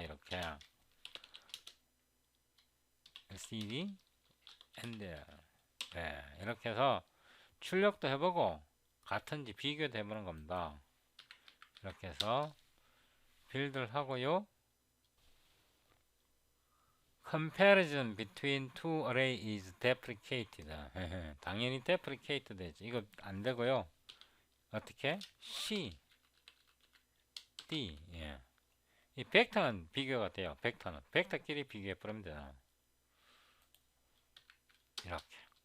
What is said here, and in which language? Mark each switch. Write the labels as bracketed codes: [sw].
[ko] 이렇게 SED and 이렇게 해서 출력도 해보고 같은지 비교도 해보는 겁니다. 이렇게 해서 빌드를 하고요. [en] Comparison between two array is deprecated. [ko] 당연히 deprecate 되죠. 이거 안 되고요. 어떻게? C, D. 예. 이 벡터는 비교가 돼요. 벡터끼리 비교해 버리면 되잖아. 이렇게.